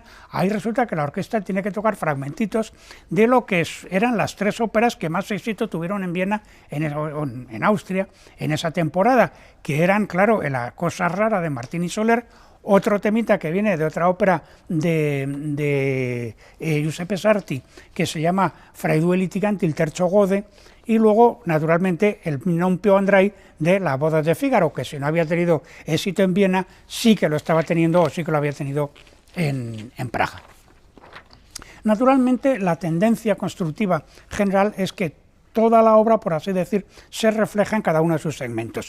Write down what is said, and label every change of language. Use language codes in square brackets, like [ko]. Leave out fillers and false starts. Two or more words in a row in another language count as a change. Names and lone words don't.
[es] Ahí resulta que la orquesta tiene que tocar fragmentitos de lo que eran las 3 óperas que más éxito tuvieron en Viena, en Austria, en esa temporada, que eran, claro, La cosa rara de Martini Soler, otro temita que viene de otra ópera de Giuseppe Sarti, que se llama Fra i due litiganti il terzo gode, y luego, naturalmente, el Non più andrai de Las bodas de Fígaro, que si no había tenido éxito en Viena, sí que lo estaba teniendo, o sí que lo había tenido en Praga. Naturalmente, la tendencia constructiva general es que toda la obra, por así decir, se refleja en cada uno de sus segmentos,